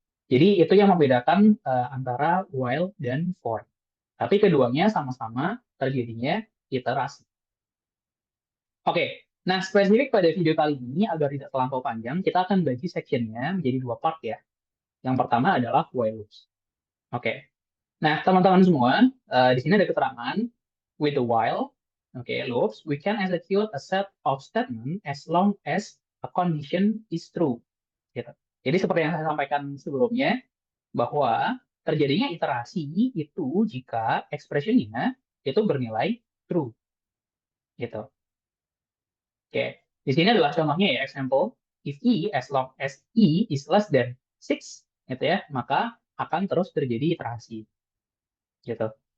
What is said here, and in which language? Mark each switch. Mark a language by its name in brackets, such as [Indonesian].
[Indonesian] Jadi itu yang membedakan antara while dan for. Tapi keduanya sama-sama terjadinya iterasi. Oke, nah spesifik pada video kali ini agar tidak terlampau panjang, kita akan bagi sectionnya menjadi dua part ya. Yang pertama adalah while loops. Oke, nah teman-teman semua, di sini ada keterangan [English] with the while, oke, loops, we can execute a set of statement as long as a condition is true. [Indonesian] Gitu. Jadi seperti yang saya sampaikan sebelumnya, bahwa terjadinya iterasi itu jika expression-nya itu bernilai true. Gitu. Oke, di sini adalah contohnya ya, example. [English] If E, as long as E is less than 6, [Indonesian] gitu ya, maka akan terus terjadi iterasi. Gitu.